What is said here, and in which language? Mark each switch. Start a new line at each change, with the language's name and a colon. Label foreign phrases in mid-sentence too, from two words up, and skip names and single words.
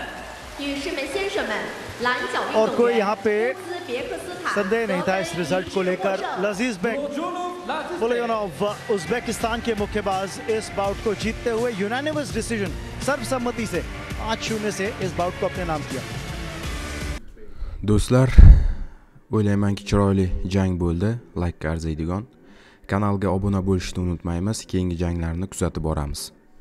Chinese: 女士们、先生们，蓝角运
Hindi: और
Chinese: 动
Hindi: कोई
Chinese: 员
Hindi: यहाँ पे
Chinese: 乌兹别克斯坦
Hindi: संदेह नहीं था इस
Chinese: 夺得
Hindi: रिजल्ट को लेकर।
Chinese: 世界
Hindi: लजीज बेग पुलियनोव उज़्बेकिस्तान के मुक्केबाज इस बाउट को जीतते हुए
English: unanimous decision
Hindi: सर्वसम्मति से 5-0 से इस बाउट को अपने नाम किया।
Uzbek: Do'stlar, o'ylaymanki chiroyli jang bo'ldi, like arziydigan. Kanalga obuna bo'lishni unutmaymiz, keyingi janglarni kuzatib boramiz.